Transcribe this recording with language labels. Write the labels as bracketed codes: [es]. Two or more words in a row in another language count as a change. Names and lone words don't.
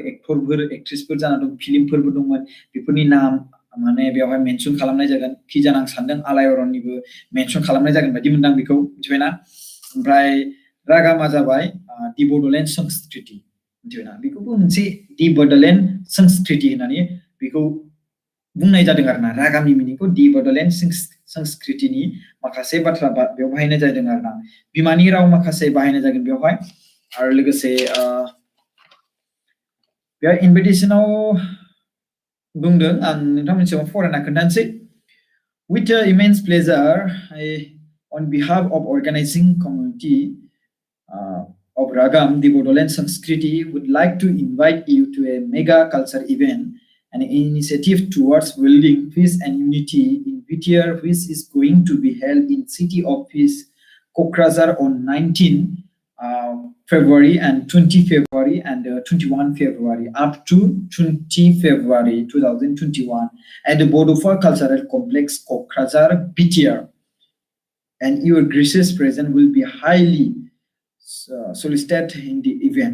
[brx] एक्टरफोर एक्ट्रेसफोर जाना दं फिल्मफोरबो दंमोन बेफोरनि नाम माने बेवहाय मेनसन खालामनाय जागोन कि जाना आं सानदों आलायारननिबो मेनसन खालामनाय जागोन बायदि मोनदां बेखौ मिथिबायना ओमफ्राय रागामा जाबाय दि बड'लेण्ड संस्कृति मिथिबायना बेखौबो मोनसे दि बड'लेण्ड संस्कृति होननानै बेखौ बुंनाय जादों आरोना रागामनि मिनिंखौ दि बड'लेण्ड संस्कृतिनि माखासे बाथ्रा बेयाव बाहायनाय जादों आरोना बिमानि राव माखासे बाहायनाय जागोन बेवहाय आरो लोगोसे बेयाव इनभिटेसनाव बुंदों आं नोंथांमोननि सिगाङाव फरायना खोन्थानोसै [en] with immense pleasure on behalf of organizing community of Ragam the Bodoland Sanskriti would like to invite you to a mega culture event an initiative towards building peace and unity in Whittier which is going to be held in City of Peace Kokrazar on 19 February and 20 February and 21 February up to 20 February 2021 at the Bodofa Cultural Complex Kokrazar Whittier and your gracious presence will be highly solicited in the event.